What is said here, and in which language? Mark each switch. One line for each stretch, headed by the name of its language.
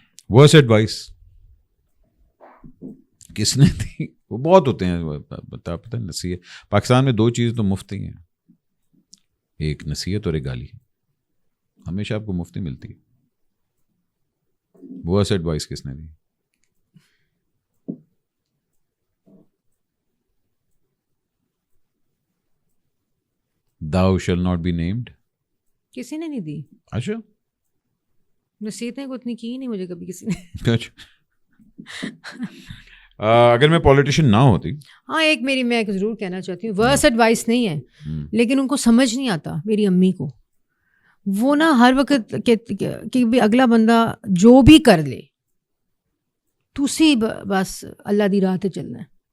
Urdu: Worst advice کس نے دی؟ وہ بہت ہوتے ہیں, پتہ نصیحت. پاکستان میں 2 چیزیں تو مفت ہی ہیں, ایک نصیحت اور ایک گالی. ہمیشہ آپ کو مفت ہی ملتی ہے.
English: worst advice
Urdu: کس نے دی؟
English: Thou shall not be named.
Urdu: کسی نے نہیں دی. اچھا, نصیحتیں کو اتنی کی نہیں مجھے کبھی کسی نے. اگر میں پولیٹیشین نہ ہوتی. ہاں ایک میں ضرور کہنا چاہتی ہوں, ورس ایڈوائس نہیں ہے, لیکن ان کو سمجھ نہیں آتا. میری امی کو وہ نا ہر وقت کہ بھی اگلا بندہ جو بھی کر لے
Punjabi: تسی بس اللہ دی راہ تے چلنا ہے.